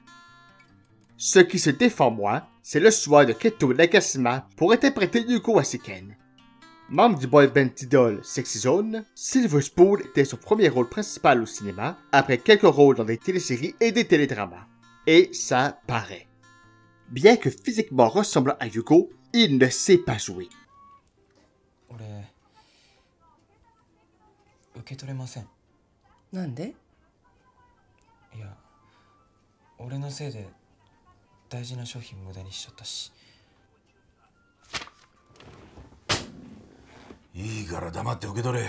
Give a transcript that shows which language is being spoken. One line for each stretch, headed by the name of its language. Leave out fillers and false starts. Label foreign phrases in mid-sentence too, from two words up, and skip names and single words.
French: Ce qui se défend moins, c'est le choix de Kento Nagashima pour interpréter Yuko Asiken. Membre du boy band idol Sexy Zone, Silver Spoon était son premier rôle principal au cinéma, après quelques rôles dans des téléséries et des télédramas. Et ça paraît. Bien que physiquement ressemblant à Yuko, il ne sait pas jouer.
Japanese: なんで？いや、俺のせいで大事な商品無駄にしちゃったし。いいから黙って受け取れ。